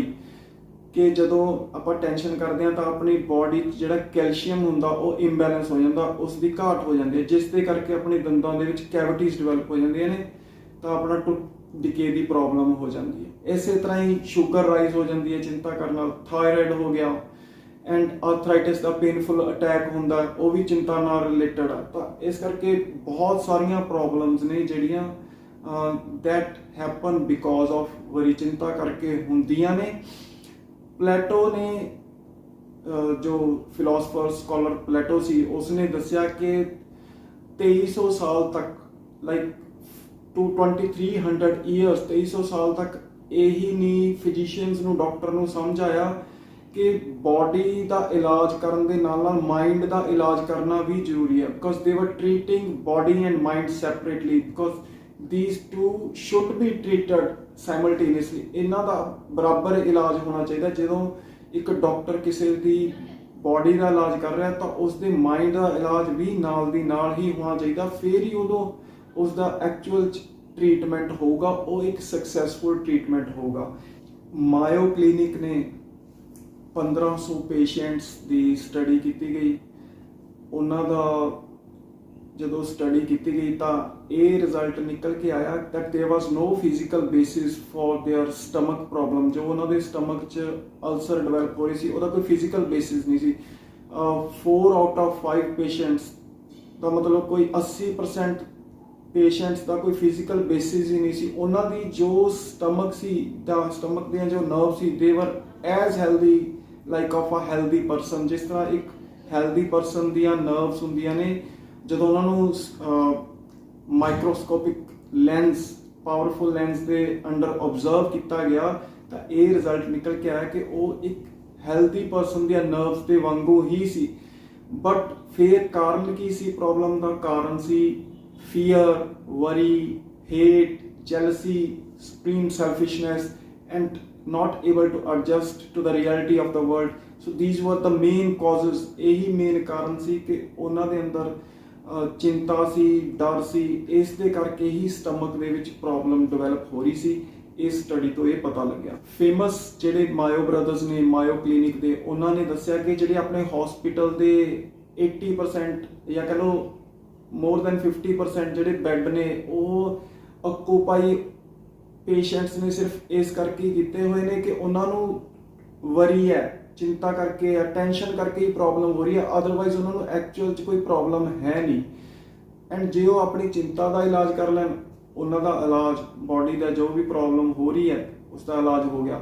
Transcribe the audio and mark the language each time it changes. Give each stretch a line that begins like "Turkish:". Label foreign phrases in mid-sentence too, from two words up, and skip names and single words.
Punjabi: ਕਿ ਜਦੋਂ ਆਪਾਂ ਟੈਨਸ਼ਨ ਕਰਦੇ ਹਾਂ ਤਾਂ ਆਪਣੀ ਬੋਡੀ 'ਚ ਜਿਹੜਾ ਕੈਲਸ਼ੀਅਮ ਹੁੰਦਾ ਉਹ ਇੰਬੈਲੈਂਸ ਹੋ ਜਾਂਦਾ, ਉਸ ਦੀ ਘਾਟ ਹੋ ਜਾਂਦੀ ਹੈ, ਜਿਸ ਦੇ ਕਰਕੇ ਆਪਣੇ ਦੰਦਾਂ ਦੇ ਵਿੱਚ
English: cavities develop
Punjabi: ਹੋ ਜਾਂਦੀਆਂ ਨੇ ਤਾਂ ਆਪਣਾ
English: tooth decay
Punjabi: ਦੀ ਪ੍ਰੋਬਲਮ ਹੋ ਜਾਂਦੀ ਹੈ। ਇਸੇ ਤਰ੍ਹਾਂ ਹੀ
English: sugar rise
Punjabi: ਹੋ ਜਾਂਦੀ ਹੈ ਚਿੰਤਾ ਕਰਨ ਨਾਲ, ਥਾਇਰਾਇਡ ਹੋ ਗਿਆ,
English: and arthritis
Punjabi: ਦਾ
English: painful attack
Punjabi: ਹੁੰਦਾ, ਉਹ ਵੀ ਚਿੰਤਾ ਨਾਲ ਰਿਲੇਟਡ ਆ। ਤਾਂ ਇਸ ਕਰਕੇ ਬਹੁਤ ਸਾਰੀਆਂ ਪ੍ਰੋਬਲਮਸ ਨੇ ਜਿਹੜੀਆਂ
English: that happen because of worry,
Punjabi: ਚਿੰਤਾ ਕਰਕੇ ਹੁੰਦੀਆਂ ਨੇ। ਪਲੇਟੋ ਨੇ ਜੋ
English: philosopher scholar
Punjabi: ਪਲੇਟੋ ਸੀ, ਉਸਨੇ ਦੱਸਿਆ ਕਿ 2300 ਸਾਲ ਤੱਕ,
English: like to 2300 years,
Punjabi: 2300 ਸਾਲ ਤੱਕ ਇਹੀ ਨਹੀਂ ਫਿਜ਼ੀਸ਼ੀਅਨਸ ਨੂੰ, ਡਾਕਟਰ ਨੂੰ ਸਮਝ ਆਇਆ ਕਿ ਬੋਡੀ ਦਾ ਇਲਾਜ ਕਰਨ ਦੇ ਨਾਲ ਨਾਲ ਮਾਈਂਡ ਦਾ ਇਲਾਜ ਕਰਨਾ ਵੀ ਜ਼ਰੂਰੀ ਹੈ,
English: because they were treating body and mind separately, because these two should be treated simultaneously।
Punjabi: ਇਹਨਾਂ ਦਾ ਬਰਾਬਰ ਇਲਾਜ ਹੋਣਾ ਚਾਹੀਦਾ। ਜਦੋਂ ਇੱਕ ਡਾਕਟਰ ਕਿਸੇ ਦੀ ਬੋਡੀ ਦਾ ਇਲਾਜ ਕਰ ਰਿਹਾ ਤਾਂ ਉਸ ਦੇ ਮਾਈਂਡ ਦਾ ਇਲਾਜ ਵੀ ਨਾਲ ਦੀ ਨਾਲ ਹੀ ਹੋਣਾ ਚਾਹੀਦਾ, ਫਿਰ ਹੀ ਉਦੋਂ ਉਸ ਦਾ
English: actual treatment
Punjabi: ਹੋਊਗਾ, ਉਹ ਇੱਕ
English: successful treatment
Punjabi: ਹੋਊਗਾ। ਮਾਇਓ ਕਲੀਨਿਕ ਨੇ 1500 ਪੇਸ਼ੈਂਟਸ ਦੀ ਸਟੱਡੀ ਕੀਤੀ ਗਈ। ਉਹਨਾਂ ਦਾ ਜਦੋਂ ਸਟੱਡੀ ਕੀਤੀ ਗਈ ਤਾਂ ਇਹ ਰਿਜ਼ਲਟ ਨਿਕਲ ਕੇ ਆਇਆ
English: that there was no physical basis for their stomach problem।
Punjabi: ਜੋ ਉਹਨਾਂ ਦੇ ਸਟਮਕ 'ਚ
English: ulcer develop
Punjabi: ਹੋ ਰਹੀ ਸੀ, ਉਹਦਾ ਕੋਈ
English: physical basis
Punjabi: ਨਹੀਂ ਸੀ।
English: 4 out of 5 patients
Punjabi: ਦਾ ਮਤਲਬ ਕੋਈ 80% ਪੇਸ਼ੈਂਟਸ ਦਾ ਕੋਈ
English: physical basis
Punjabi: ਹੀ ਨਹੀਂ ਸੀ। ਉਹਨਾਂ ਦੀ ਜੋ ਸਟਮਕ ਸੀ, ਤਾਂ ਸਟਮਕ ਦੀਆਂ ਜੋ ਨਰਵ ਸੀ,
English: they were as healthy like of a healthy person.
Punjabi: ਜਿਸ ਤਰ੍ਹਾਂ ਇੱਕ
English: healthy person
Punjabi: ਦੀਆਂ ਨਰਵਸ ਹੁੰਦੀਆਂ ਨੇ, ਜਦੋਂ ਉਹਨਾਂ ਨੂੰ
English: microscopic lens, powerful lens
Punjabi: ਦੇ
English: under observe
Punjabi: ਕੀਤਾ ਗਿਆ ਤਾਂ ਇਹ ਰਿਜ਼ਲਟ ਨਿਕਲ ਕੇ ਆਇਆ ਕਿ ਉਹ ਇੱਕ
English: healthy person
Punjabi: ਦੀਆਂ ਨਰਵਸ ਦੇ ਵਾਂਗੂ ਹੀ ਸੀ। ਬਟ ਫਿਰ ਕਾਰਨ ਕੀ ਸੀ? ਪ੍ਰੋਬਲਮ ਦਾ ਕਾਰਨ ਸੀ
English: fear, worry, hate, jealousy, supreme selfishness, and not able to adjust to the reality of the world. So these were the main causes।
Punjabi: ਇਹੀ ਮੇਨ ਕਾਰਨ ਸੀ ਕਿ ਉਹਨਾਂ ਦੇ ਅੰਦਰ ਚਿੰਤਾ ਸੀ, ਡਰ ਸੀ, ਇਸ ਦੇ ਕਰਕੇ ਹੀ ਸਟਮਕ ਦੇ ਵਿੱਚ
English: problem develop
Punjabi: ਹੋ ਰਹੀ ਸੀ। ਇਸ ਸਟੱਡੀ ਤੋਂ ਇਹ ਪਤਾ ਲੱਗਿਆ। ਫੇਮਸ ਜਿਹੜੇ ਮਾਇਓ ਬ੍ਰਦਰਸ ਨੇ, ਮਾਇਓ ਕਲੀਨਿਕ ਦੇ, ਉਹਨਾਂ ਨੇ ਦੱਸਿਆ ਕਿ ਜਿਹੜੇ ਆਪਣੇ ਹਸਪੀਟਲ ਦੇ 80% ਜਾਂ ਕਹ ਲਓ
English: more than 50%
Punjabi: ਜਿਹੜੇ ਬੈੱਡ ਨੇ, ਉਹ
English: occupy patients
Punjabi: ਨੇ ਸਿਰਫ ਇਸ ਕਰਕੇ ਕੀਤੇ ਹੋਏ ਨੇ ਕਿ ਉਹਨਾਂ ਨੂੰ ਵਰੀ ਹੈ, ਚਿੰਤਾ ਕਰਕੇ ਹੈ, ਟੈਨਸ਼ਨ ਕਰਕੇ ਹੀ ਪ੍ਰੋਬਲਮ ਹੋ ਰਹੀ ਹੈ। ਅਦਰਵਾਈਜ਼ ਉਹਨਾਂ ਨੂੰ ਐਕਚੁਅਲ 'ਚ ਕੋਈ ਪ੍ਰੋਬਲਮ ਹੈ ਨਹੀਂ। ਐਂਡ ਜੇ ਉਹ ਆਪਣੀ ਚਿੰਤਾ ਦਾ ਇਲਾਜ ਕਰ ਲੈਣ, ਉਹਨਾਂ ਦਾ ਇਲਾਜ, ਬੋਡੀ ਦਾ ਜੋ ਵੀ ਪ੍ਰੋਬਲਮ ਹੋ ਰਹੀ ਹੈ ਉਸ ਦਾ ਇਲਾਜ ਹੋ ਗਿਆ।